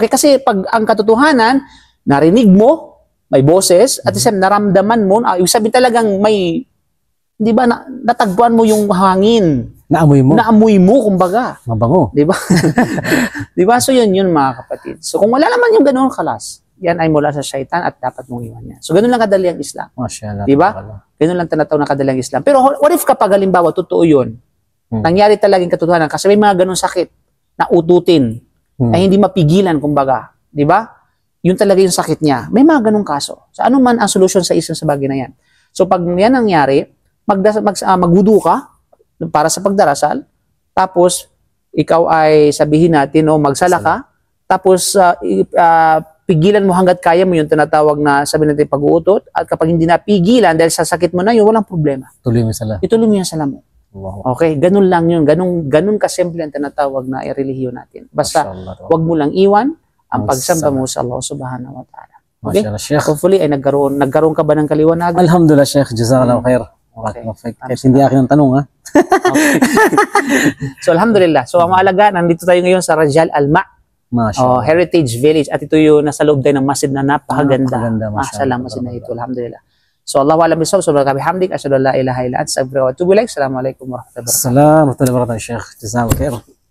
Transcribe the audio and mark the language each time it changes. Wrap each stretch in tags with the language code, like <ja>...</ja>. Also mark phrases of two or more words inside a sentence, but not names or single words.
<tl>Kasi pag ang katotohanan, narinig mo, may boses, at isang naramdaman mo, ibig sabihin talagang may, di ba, natagpuan mo yung hangin. Naamoy mo. Naamoy mo, kumbaga. Mabango. Di ba? Di ba? So yun mga kapatid. So kung wala naman yung ganoong kalas, yan ay mula sa syaitan at dapat mong iwan yan. So ganun lang kadali ang Islam. Mashallah. Di ba? Ganun lang tinatawag na kadali ang Islam. Pero</tl> <en>what if</en> <tl>kapag halimbawa, totoo yun, nangyari talagang katotohanan, kasi may mga ganong sakit na ututin, ay hindi mapigilan, kumbaga. Di ba? Yun talaga yung sakit niya. May mga ganong kaso. So ano man ang solusyon sa isang sa bagay na yan. So pag yan nangyari, magwudu ka para sa pagdarasal, tapos ikaw ay sabihin natin, magsala ka, tapos pigilan mo hanggat kaya mo yung tinatawag na sabihin natin pag-uutot, at kapag hindi napigilan dahil sa sakit mo na yun, walang problema. Tuloy mo sala. Ituloy mo yung sala mo. Wow. Okay, ganun lang yun. Ganun kasimple ang tinatawag na relihiyon natin. Basta, wag mo lang iwan ang pagsamba mo sa</tl> <ar>الله سبحانه وتعالى.</ar> <tl>Okay? Hopefully, ay nagkaroon ka ba ng kaliwanagan?</tl> <ar>الحمد لله، شيخ. جزاك الله خير.</ar> <tl>Okay. Kahit hindi akin ang tanong, ha? Okay. So, alhamdulillah. So, ang maalaga, nandito tayo ngayon sa Rajal Alma, Heritage Village. At ito yung nasa loob tayo ng masjid na napakaganda. Mashallah, masjid na ito.</tl> <ar>Alhamdulillah. So, الله أعلم بالصواب. سبحانك بحمدك. أشهد أن لا إله إلا أنت، أستغفرك وأتوب إليك. السلام عليكم ورحمة الله وبركاته. السلام عليكم ورحمة الله وبركاته, Sheikh. جزاك الله خير.</ar>